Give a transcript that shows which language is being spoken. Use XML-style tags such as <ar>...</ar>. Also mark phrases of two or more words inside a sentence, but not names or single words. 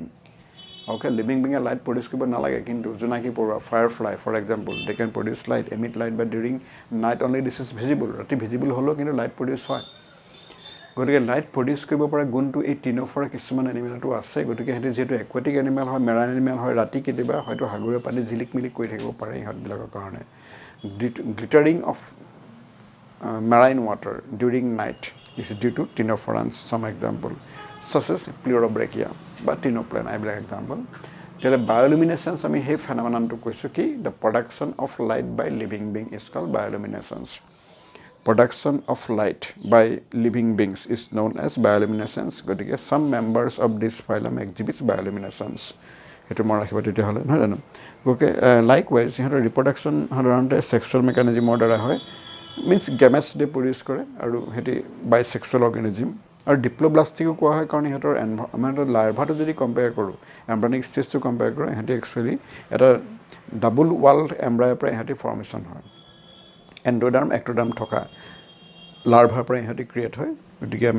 <as>অ'কে</as> <en>living being light produce</en> <as>কৰিব নালাগে কিন্তু জোনাকী পৰুৱা</as> <en>firefly for example they can produce light emit light by during night only this is visible</en> <as>ৰাতি ভিজিবল হ'লেও কিন্তু</as> <en>light produce</en> <as>হয় গতিকে</as> <en>light produce</en> <as>কৰিব পৰা গুণটো এই টিন'ফৰা কিছুমান এনিমেলটো আছে গতিকে সিহঁতি যিহেতু</as> <en>aquatic animal</en> <as>হয়</as> <en>marine animal</en> <as>হয় ৰাতি কেতিয়াবা হয়তো সাগৰীয় পানীত জিলিক মিলিক কৰি থাকিব পাৰে ইহঁতবিলাকৰ কাৰণে</as> <en>glittering of marine water during night is due to tinopherans some example such as pleurobrachia বা tinopleina এইবিলাক example তেলে bioluminescence</en> <as>আমি সেই phenomenon to কৈছো কি</as> <en>the production of light by living being is called bioluminescence production of light by living beings is known as bioluminescence গতিকে some members of this phylum exhibits bioluminescence</en> <as>সেইটো মনত ৰাখিব তেতিয়াহ'লে নহয় জানো ওকে লাইকৱাইজ সিহঁতৰ ৰিপ্ৰডাকশ্যন সাধাৰণতে ছেক্সুৱেল মেকানিজিমৰ দ্বাৰা হয়</as> <en>means gametes</en> <as>দে প্ৰডিউচ কৰে আৰু সিহঁতি</as> <en>bisexual organism</en> <as>আৰু ডিপ্ল'ব্লাষ্টিকো কোৱা হয় কাৰণ সিহঁতৰ এনভাইৰনমেণ্টৰ লাৰ্ভাটো যদি কম্পেয়াৰ কৰোঁ</as> <en>embryonic stage</en> <as>কম্পেয়াৰ কৰোঁ সিহঁতি একচুৱেলি এটা</as> <en>double walled embryo</en> <as>পৰা ইহঁতি ফৰ্মেশ্যন হয়</as> <en>endoderm ectoderm</en> <as>থকা লাৰ্ভাৰ পৰা ইহঁতি ক্ৰিয়েট হয় গতিকে আমি</as>